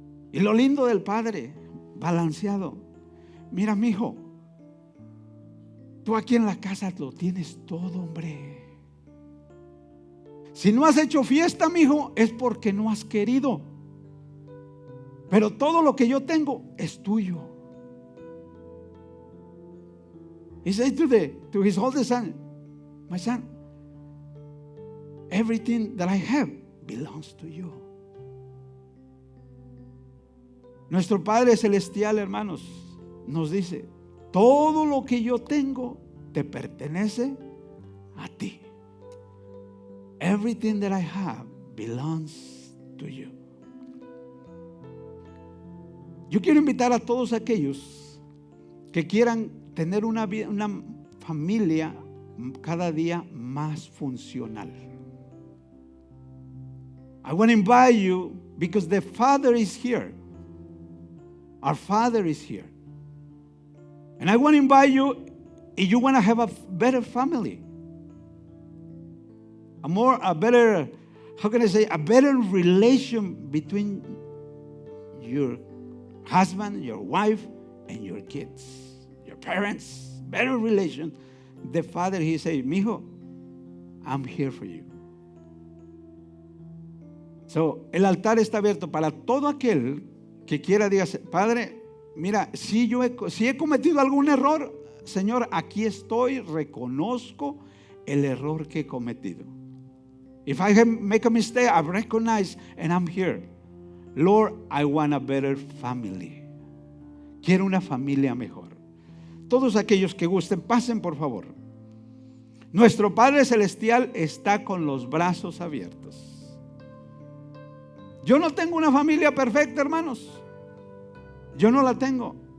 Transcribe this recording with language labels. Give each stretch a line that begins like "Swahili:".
Spanish: Y lo lindo del padre, balanceado, mira, mijo, tú aquí en la casa lo tienes todo, hombre. Si no has hecho fiesta, mijo, es porque no has querido. Pero todo lo que yo tengo es tuyo.
English: He said to his oldest son, my son, everything that I have belongs to you.
Spanish: Nuestro Padre Celestial, hermanos, nos dice, todo lo que yo tengo te pertenece a ti.
English: Everything that I have belongs to you.
Spanish: Yo quiero invitar a todos aquellos que quieran tener una familia cada día más funcional.
English: I want to invite you because the Father is here. Our Father is here. And I want to invite you, if you want to have a better family, a better relation between your husband, your wife, and your kids, your parents, better relation. The Father, he says, mijo, I'm here for you.
Spanish: So, el altar está abierto para todo aquel que quiera, diga, Padre, mira, si he cometido algún error, Señor, aquí estoy, reconozco el error que he cometido.
English: If I make a mistake, I recognize and I'm here. Lord, I want a better family.
Spanish: Quiero una familia mejor. Todos aquellos que gusten, pasen por favor. Nuestro Padre Celestial está con los brazos abiertos. Yo no tengo una familia perfecta, hermanos. Yo no la tengo.